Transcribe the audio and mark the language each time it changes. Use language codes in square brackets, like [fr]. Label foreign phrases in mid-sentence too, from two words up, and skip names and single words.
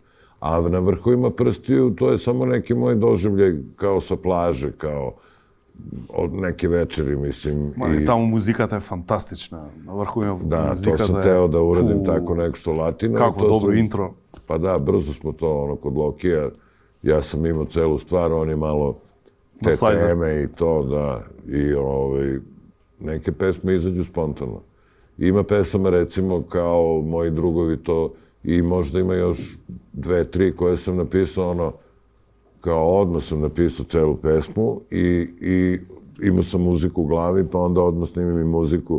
[sr] A na vrhovima prstiju to je samo neki moj doživljaj kao sa plaže, kao od neke večeri, mislim. [mk] И таму музиката е фантастична. На врховima музиката е... [sr] Da, to sam teo da uradim tako nešto latino. [mk] Какво добро интро. [sr] Pa da, brzo smo to, kod Lokija, ja sam imao celu stvar, on je malo te teme i to, da, i neke pesme izađu spontano. Ima pesama, recimo, kao moji drugovi to, i možda ima još 2, 3 koje sam napisao, kao odmah sam napisao celu pesmu i imao sam muziku u glavi, pa onda odmah snimim i muziku.